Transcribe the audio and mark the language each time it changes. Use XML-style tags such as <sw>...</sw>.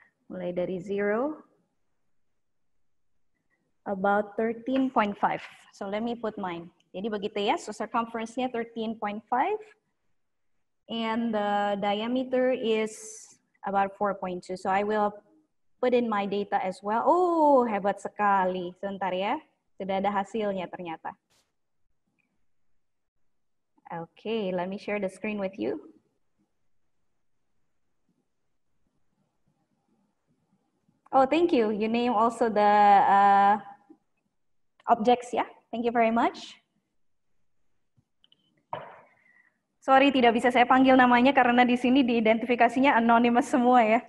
<id>Mulai dari</id> <en>0, about 13.5. So let me put mine.</en> <id>Jadi begitu ya, so circumference-nya 13.5.</id> <en>And the diameter is about 4.2. So I will put in my data as well.</en> <id>Oh, hebat sekali. Sebentar ya, sudah ada hasilnya ternyata.</id> <en>Okay, let me share the screen with you. Oh, thank you. You name also the objects, ya. Yeah? Thank you very much.</en> <id>Sorry, tidak bisa saya panggil namanya karena di sini diidentifikasinya anonymous semua ya.</id>